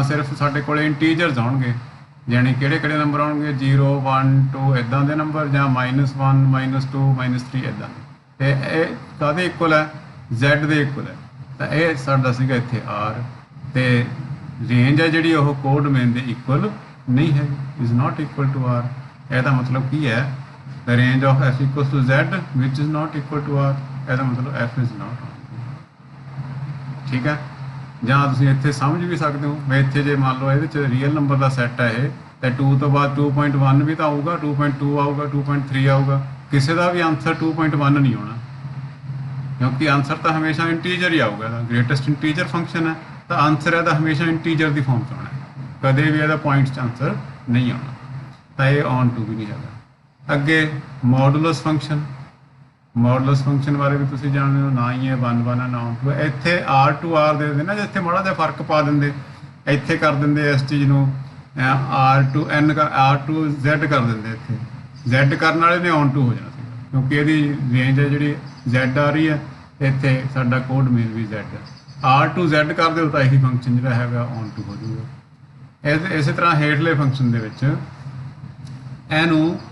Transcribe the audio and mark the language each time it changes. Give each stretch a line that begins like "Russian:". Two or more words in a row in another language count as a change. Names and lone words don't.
Punjabi: ਸਿਰਫ ਸਾਡੇ ਕੋਲ ਇੰਟੀਜਰਸ ਆਉਣਗੇ ਯਾਨੀ ਕਿਹੜੇ ਨੰਬਰ ਆਉਣਗੇ 0 1 2 ਇੱਦਾਂ ਦੇ ਨੰਬਰ ਜਾਂ -1 -2 -3 ਇੱਦਾਂ ਤੇ ਇਹ ਕਾਹਦੇ ਇਕੁਅਲ ਹੈ z ਦੇ ਇਕੁਅਲ ਹੈ ਤਾਂ ਇਹ ਸਾਡਾ ਸੀਗਾ ਇੱਥੇ r ਤੇ ਰੇਂਜ ਹੈ ਜਿਹੜੀ ਉਹ ਕੋਡੋਮੇਨ ਦੇ ਇਕੁਅਲ ਨਹੀਂ ਹੈ
English: is not equal to
Punjabi: r ਇਹਦਾ ਮਤਲਬ ਕੀ ਹੈ
English: the range of f equals to z which is not equal to r
Punjabi: ਇਹਦਾ ਮਤਲਬ
English: f is not
Punjabi: ਠੀਕ ਹੈ ਜਾਂ ਤੁਸੀਂ ਇੱਥੇ ਸਮਝ ਵੀ ਸਕਦੇ ਹੋ ਮੈਂ ਇੱਥੇ ਜੇ ਮੰਨ ਲਓ ਇਹਦੇ ਚ ਰੀਅਲ ਨੰਬਰ ਦਾ ਸੈੱਟ ਹੈ ਇਹ ਤੇ 2 ਤੋਂ ਬਾਅਦ 2.1 ਵੀ ਤਾਂ ਆਊਗਾ 2.2 ਆਊਗਾ 2.3 ਆਊਗਾ ਕਿਸੇ ਦਾ ਵੀ ਆਨਸਰ 2.1 ਨਹੀਂ ਆਉਣਾ ਕਿਉਂਕਿ ਆਨਸਰ ਤਾਂ ਹਮੇਸ਼ਾ ਇੰਟੀਜਰ ਹੀ ਆਊਗਾ ਇਹਦਾ ਗ੍ਰੇਟੈਸਟ ਇੰਟੀਜਰ ਫੰਕਸ਼ਨ ਹੈ ਤਾਂ ਆਨਸਰ ਇਹਦਾ ਹਮੇਸ਼ਾ ਇੰਟੀਜਰ ਦੀ ਫਾਰਮ 'ਚ ਆਉਣਾ ਕਦੇ ਵੀ ਇਹਦਾ ਪੁਆਇੰਟਸ 'ਚ ਆਨਸਰ ਨਹੀਂ ਆਉਣਾ ਤਾਂ ਇਹ ਔਨ ਟੂ ਵੀ ਨਹੀਂ ਹੈਗਾ ਅੱਗੇ ਮੋਡੂਲਸ ਫੰਕਸ਼ਨ ਬਾਰੇ ਵੀ ਤੁਸੀਂ ਜਾਣਦੇ ਹੋ ਨਾ ਹੀ ਇਹ 1 1 ਨਾ ਔਨ ਟੂ ਇੱਥੇ r to r ਦੇ ਦਿੰਦੇ ਨਾ ਜਿੱਥੇ ਮਾੜਾ ਜਿਹਾ ਫਰਕ ਪਾ ਦਿੰਦੇ ਇੱਥੇ ਕਰ ਦਿੰਦੇ ਇਸ ਚੀਜ਼ ਨੂੰ r to n r to z ਕਰ ਦਿੰਦੇ ਇੱਥੇ z ਕਰਨ ਵਾਲੇ ਨੇ ਔਨ ਟੂ ਹੋ ਜਾਣਾ ਸੀ ਕਿਉਂਕਿ ਇਹਦੀ ਰੇਂਜ ਹੈ ਜਿਹੜੀ z ਆ ਰਹੀ ਹੈ ਇੱਥੇ ਸਾਡਾ ਕੋਡ ਮੇਨ ਵੀ z ਹੈ r to z ਕਰ ਦਿਓ ਤਾਂ ਇਹੀ ਫੰਕਸ਼ਨ ਜਿਹੜਾ ਹੈਗਾ ਔਨ ਟੂ ਹੋ ਜਾਊਗਾ ਇਸੇ ਤਰ੍ਹਾਂ ਹੇਠਲੇ ਫੰਕਸ਼ਨ ਦੇ ਵਿੱਚ ਇਹਨੂੰ